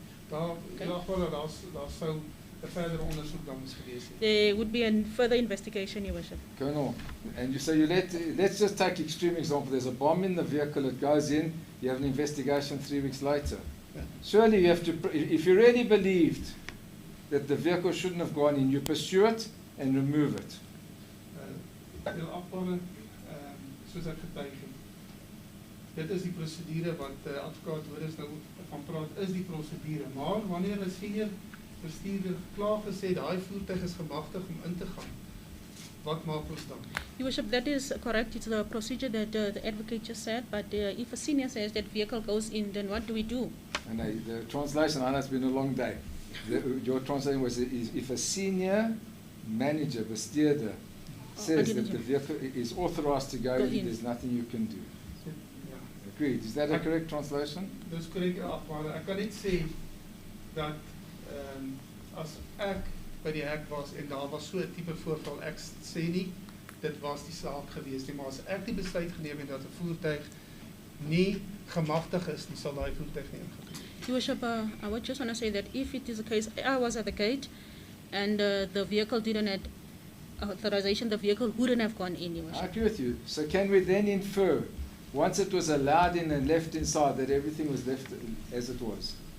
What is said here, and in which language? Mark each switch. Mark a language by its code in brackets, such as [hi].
[af] Daar sou 'n verdere ondersoek dan moes gewees het. [en] There would be a further investigation, Your Worship. Colonel, and you say let's just take extreme example. There's a bomb in the vehicle, it goes in, you have an investigation 3 weeks later. Yeah. Surely you have to, if you really believed that the vehicle shouldn't have gone in, you pursue it and remove it. [af] Julle afvalle, soos ek getuig het, dit is die prosedure wat advokaat Hoornis nou van praat, is die prosedure. Maar wanneer 'n senior bestuurder klaar gesê daai voertuig is gemagtig om in te gaan, wat maak ons dan? [en] Your Worship, that is correct. It's the procedure that the advocate just said. But if a senior says that vehicle goes in, then what do we do? And the translation, I know it's been a long day. Your translation was, if a senior manager, bestuurder, says that the vehicle is authorized to go in, there's nothing you can do. [af] Ja. [en] Agreed. Is that a correct translation? [af] Dis korrek afvalle. Ek kan net sê dat as ek by die hek was en daar was so 'n tipe voorval, ek sê nie dit was die saak gewees nie, maar as ek die besluit geneem het dat 'n voertuig nie gemagtig is, dan sal daai voertuig nie ingaan. [en] Your Worship, I would just want to say that if it is the case, I was at the gate and the vehicle didn't have authorization, the vehicle wouldn't have gone in, Your I Worship. agree with you. So can we then infer, once it was allowed in and left inside, that everything was left as it was?